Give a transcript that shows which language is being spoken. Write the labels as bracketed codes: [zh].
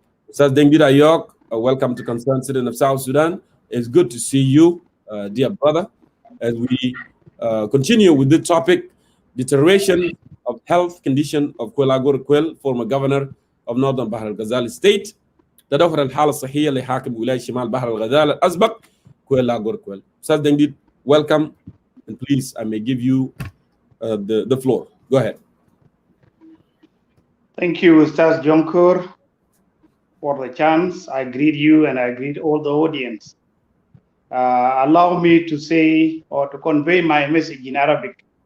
[en] Ustaz Dengir Ayok, welcome to Concerned Citizen of South Sudan. It's good to see you, dear brother, as we continue with the topic, deterioration of health condition of Kwelagur Kwel, former governor of Northern Bahr al-Ghazal State. [ar] تدهور الحالة الصحية لحاكم ولاية شمال بحر الغزال الأسبق كويلاغور كويل. [en] Ustaz Dengir, welcome, and please, I may give you the floor. Go ahead. Thank you, Ustaz Jonkur, for the chance. I greet you and I greet all the audience. Allow me to say or to convey my message in Arabic.